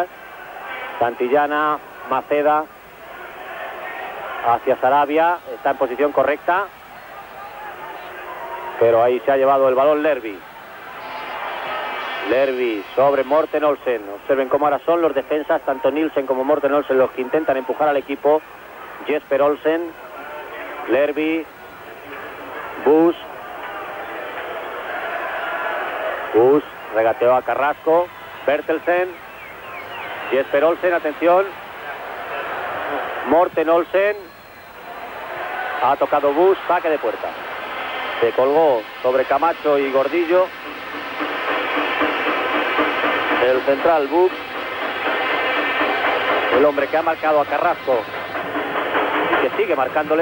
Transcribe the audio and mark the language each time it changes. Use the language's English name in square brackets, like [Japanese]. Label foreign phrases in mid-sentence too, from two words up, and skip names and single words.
[Spanish] Santillana, Maceda hacia Sarabia, está en posición correcta, pero ahí se ha llevado el balón Lerby. Lerby sobre Morten Olsen. Observen cómo ahora son los defensas, tanto Nielsen como Morten Olsen, los que intentan empujar al equipo. Jesper Olsen, Lerby, Bush, regateó a Carrasco, Bertelsen, Jesper Olsen, atención, Morten Olsen, ha tocado Bush, saque de puerta. Se colgó sobre Camacho y Gordillo. El central Bush, el hombre que ha marcado a Carrasco y que sigue marcándole.